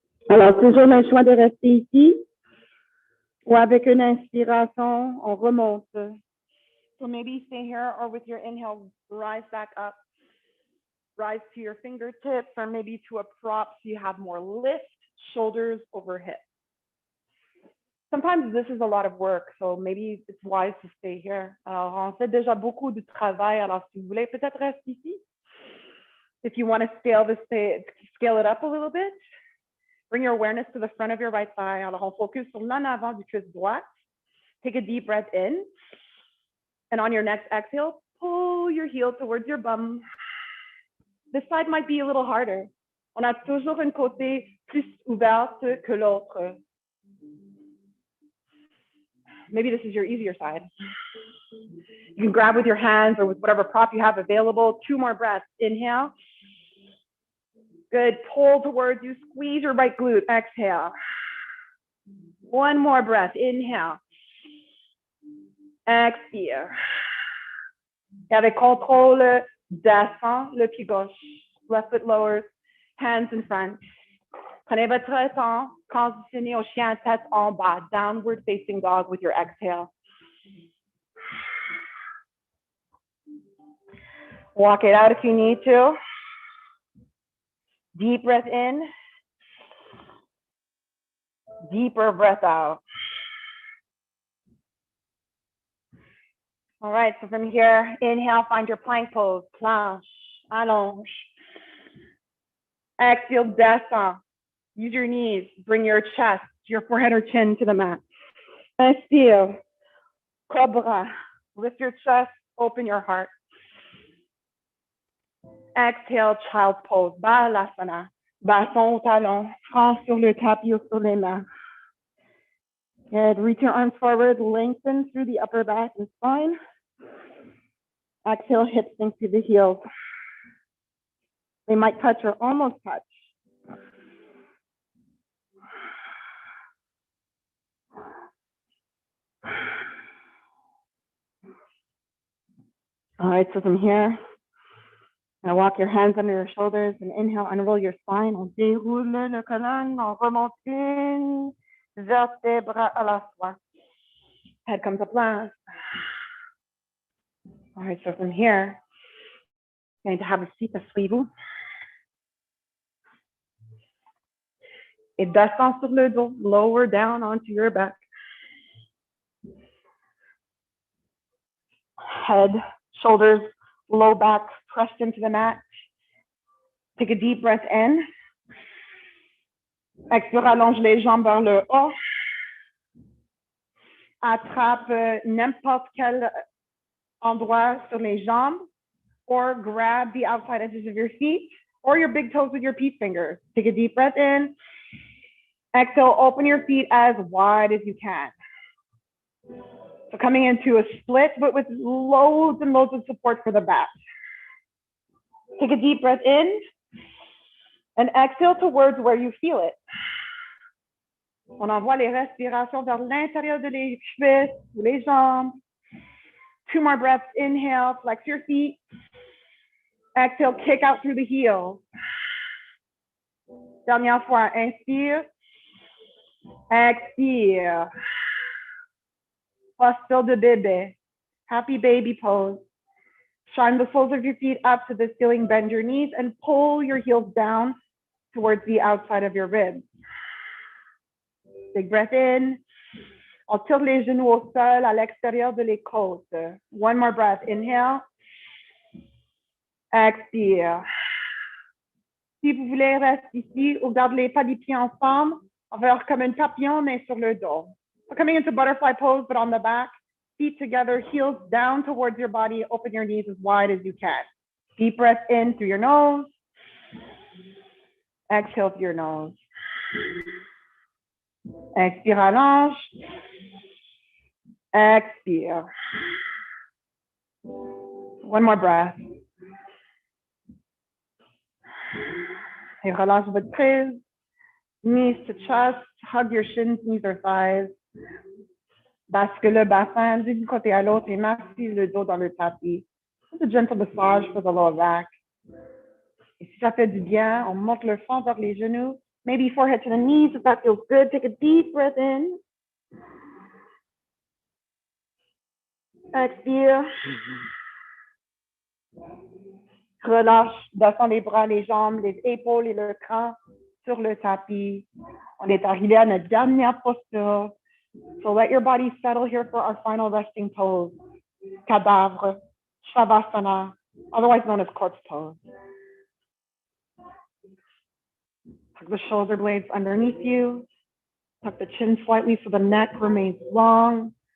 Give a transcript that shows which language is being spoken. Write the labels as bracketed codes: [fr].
[fr] Alors, toujours le choix de rester ici ou avec une inspiration, on remonte. [en] So maybe stay here or with your inhale, rise back up, rise to your fingertips or maybe to a prop so you have more lift, shoulders over hips. Sometimes this is a lot of work, so maybe it's wise to stay here. [fr] Alors, on fait déjà beaucoup de travail, alors si vous voulez peut-être rester ici. [en] If you want to scale it up a little bit, bring your awareness to the front of your right thigh. [fr] Alors, on focus sur l'en avant du cuisse droite. [en] Take a deep breath in. And on your next exhale, pull your heel towards your bum. This side might be a little harder. [fr] On a toujours un côté plus ouverte que l'autre. [en] Maybe this is your easier side. You can grab with your hands or with whatever prop you have available. 2 more breaths. Inhale. Good. Pull towards you. Squeeze your right glute. Exhale. 1 more breath. Inhale. Expire. [fr] Et avec contrôle, descend le pied gauche. [en] Left foot lowers. Hands in front. [fr] Prenez votre temps. Positionnez au chien tête en bas. [en] Downward facing dog with your exhale. Walk it out if you need to. Deep breath in. Deeper breath out. All right, so from here, inhale, find your plank pose. [fr] Planche, allonge. [en] Exhale, descend. Use your knees. Bring your chest, your forehead or chin to the mat. Inspire. Cobra. Lift your chest, open your heart. Exhale, child's pose. [fr] Balasana. Basson au talon. Franc sur le tapis ou sur les mains. [en] Good. Reach your arms forward, lengthen through the upper back and spine. Exhale, hips sink to the heels. They might touch or almost touch. All right, so from here, now walk your hands under your shoulders and inhale, unroll your spine. [fr] On déroule le colonne, on remonte une vertèbre à la fois. [en] Head comes up last. All right, so from here, you're going to have a seat, [fr] asseyez-vous. Et descend sur le dos, [en] lower down onto your back. Head, shoulders, low back pressed into the mat. Take a deep breath in. [fr] Expire, allonge les jambes vers le haut. Attrape n'importe quel endroit sur les jambes, [en] or grab the outside edges of your feet or your big toes with your peace fingers. Take a deep breath in. Exhale, open your feet as wide as you can. So coming into a split, but with loads and loads of support for the back. Take a deep breath in and exhale towards where you feel it. [fr] On envoie les respirations vers l'intérieur de les cuisses ou les jambes. [en] 2 more breaths. Inhale, flex your feet. Exhale, kick out through the heels. [fr] Dernière fois, inspire. Expire. Posture de bébé. [en] Happy baby pose. Shine the soles of your feet up to the ceiling, bend your knees, and pull your heels down towards the outside of your ribs. Big breath in. [fr] On tire les genoux au sol, à l'extérieur de les côtes. [en] 1 more breath. Inhale. [fr] Expire. Si vous voulez, reste ici ou garde les pas des pieds ensemble. On va faire comme un papillon, mais sur le dos. [en] So coming into butterfly pose, but on the back. Feet together, heels down towards your body. Open your knees as wide as you can. Deep breath in through your nose. Exhale through your nose. [fr] Expire, allonge. Expire. [en] 1 more breath. [fr] Et relâche votre prise. [en] Knees to chest. Hug your shins, knees or thighs. [fr] Bascule le bassin d'une côté à l'autre et massez le dos dans le tapis. [en] Just a gentle massage for the lower back. [fr] Et si ça fait du bien, on monte le fond vers les genoux. [en] Maybe forehead to the knees if that feels good. Take a deep breath in. [fr] Expire. Relâche, descend les bras, les jambes, les épaules et le crâne sur le tapis. On est arrivé à notre dernière posture. [en] So let your body settle here for our final resting pose. Cadavre, Shavasana, otherwise known as corpse pose. Tuck the shoulder blades underneath you. Tuck the chin slightly so the neck remains long.